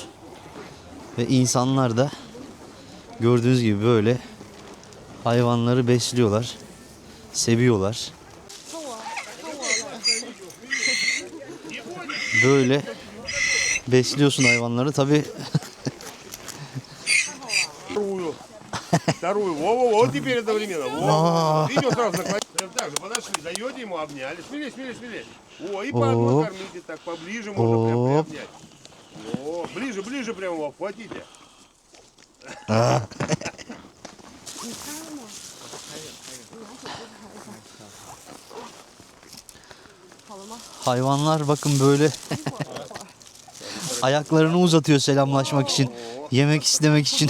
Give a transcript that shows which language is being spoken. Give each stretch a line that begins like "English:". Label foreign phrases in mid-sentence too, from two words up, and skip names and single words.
Turkish: Ve insanlar da gördüğünüz gibi böyle hayvanları besliyorlar, seviyorlar. Böyle besliyorsun hayvanları tabii.
Russian: Вторую. Во-во-во, вот теперь одновременно. Во. Видео сразу наклонить. Прям так же подошли, даете ему, обняли. Смелее, смелее, смелее. О, и по одной кормите, так поближе можно прям приобнять. О, ближе, ближе прям его обхватите.
Turkish: Hayvanlar bakın böyle ayaklarını uzatıyor selamlaşmak için, yemek istemek için.